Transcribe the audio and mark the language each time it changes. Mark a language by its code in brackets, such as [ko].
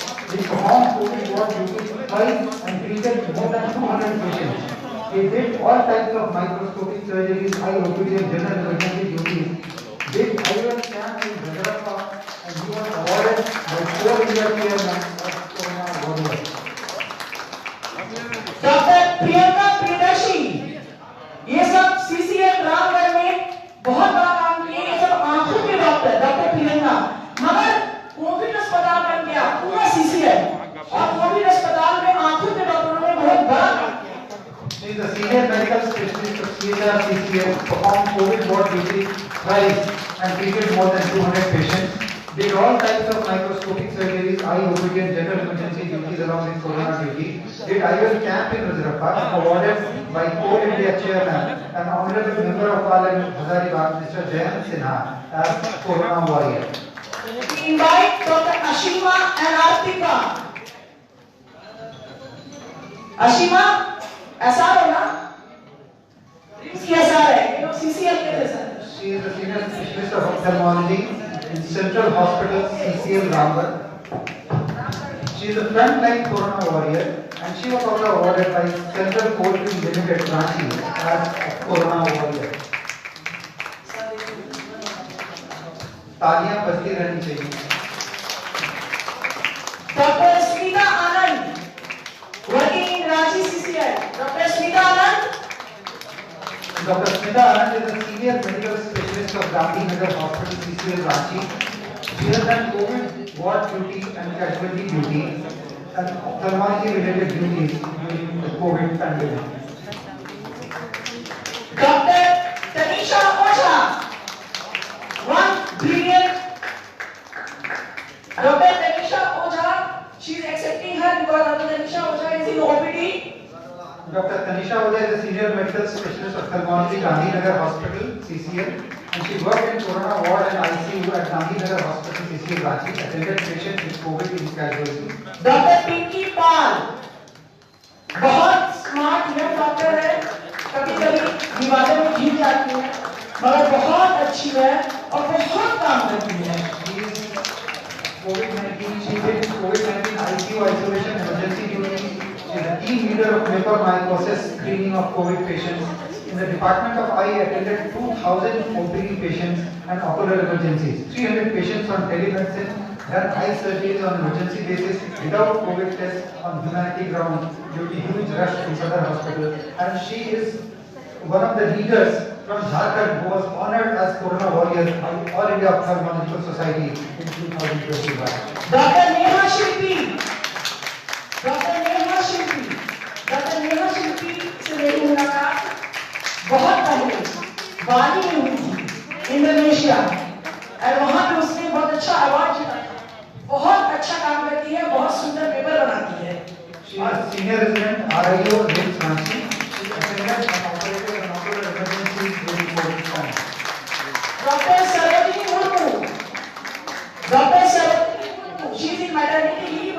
[en] He performed COVID ward duties twice and treated more than 200 patients. He did all types of microscopic surgeries, eye OPD and general emergency duties. Did IOL camp in Hyderabad and he was awarded by 4 India chairmen as Corona Warrior. [hi] Doctor Priyanka Priyadarshi, ये सब CCL Ramgarh में बहुत बड़ा काम किए। ये सब आंखों के डॉक्टर प्रियंका, मगर कोविड अस्पताल बन गया पूरा CCL और कोविड अस्पताल में आंखों के डॉक्टरों ने बहुत बड़ा काम किया। [en] She is the senior medical specialist of CCL, performed COVID ward duty twice and treated more than 200 patients. Did all types of microscopic surgeries, eye OPD and general emergency duties along with corona duty. Did IOL camp in Hyderabad, awarded by Coal India chairman and honorable member of Parliament Hazaribagh, Mr. Jayant Sinha as Corona Warrior. We invite Dr. Ashima and Artika. [hi] Ashima, SR है ना? इसकी SR है, ये लोग CCL के थे sir. [en] She is the senior specialist of ophthalmology in Central Hospital CCL Ramgarh. She is a frontline Corona Warrior and she was also awarded by Central Coalfield Limited Ranchi as Corona Warrior. [hi] तालियां बजती रहनी चाहिए। [en] Doctor Smita Anand, working in Rajasthan PCCL. Dr. Smita Anand. Dr. Smita Anand is a senior medical specialist of Gandhinagar Hospital, CCL, Ranchi. She has done COVID ward duty and casualty duty and ophthalmology related duties during the COVID pandemic. Dr. Tanisha Oza. One brilliant. Dr. Tanisha Oza. She is accepting her because Dr. Tanisha Oza is in OPD. Dr. Tanisha Oza is a senior medical specialist of ophthalmology, Gandhinagar Hospital, CCL, and she worked in Corona ward and ICU at Gandhinagar Hospital, CCL, Ranchi, attended patients with COVID in casualty. [hi] Doctor Pinky पाल बहुत smart young doctor है, कभी कभी विवादों में घिर जाती है मगर बहुत अच्छी है और बहुत काम करती है। [en] She did COVID-19 ICU isolation emergency duty. She is a team leader of mucormycosis screening of COVID patients. In the Department of Eye, attended 2,000 OPD patients and ocular emergencies. 300 patients on telemedicine, done eye surgeries on emergency basis without COVID tests on humanity ground due to huge rush in Sadar Hospital. And she is one of the leaders from Jharkhand who was honored as Corona Warrior by All India Ophthalmological Society in 2021. [hi] Doctor Neha Shilpi, doctor Neha Shilpi, doctor Neha शिल्पी से मेरी मुलाकात बहुत पहले बाली में हुई थी, Indonesia, और वहाँ पे उसने बहुत अच्छा अवार्ड जीता, बहुत अच्छा काम करती है, बहुत सुंदर पेपर बनाती है। [en] She is senior resident RIO RIMS Ranchi. She attended and operated an ocular emergency during COVID time. Doctor Sarojini Murmu, doctor Sarojini Murmu, she is in maternity leave.